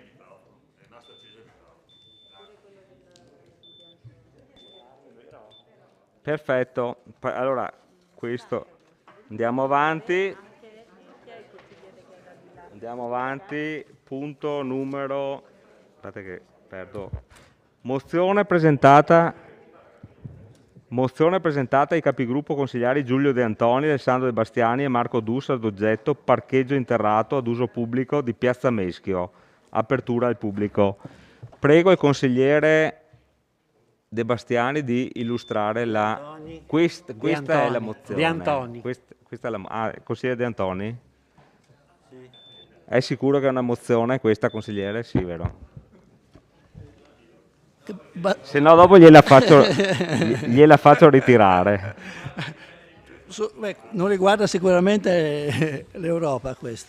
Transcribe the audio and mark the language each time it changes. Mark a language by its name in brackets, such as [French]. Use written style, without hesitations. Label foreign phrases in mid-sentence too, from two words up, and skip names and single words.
[Italian] Perfetto, allora questo andiamo avanti, punto numero, aspetta che perdo, mozione presentata ai capigruppo consigliari Giulio De Antoni, Alessandro De Bastiani e Marco Dussa ad oggetto parcheggio interrato ad uso pubblico di Piazza Meschio, apertura al pubblico. Prego il consigliere De Bastiani di illustrare la... Questa è la mozione. De Antoni. Questa è la... consigliere De Antoni? Sì. È sicuro che è una mozione questa, consigliere? Sì, vero? Se no dopo gliela faccio ritirare. Non riguarda sicuramente l'Europa questa.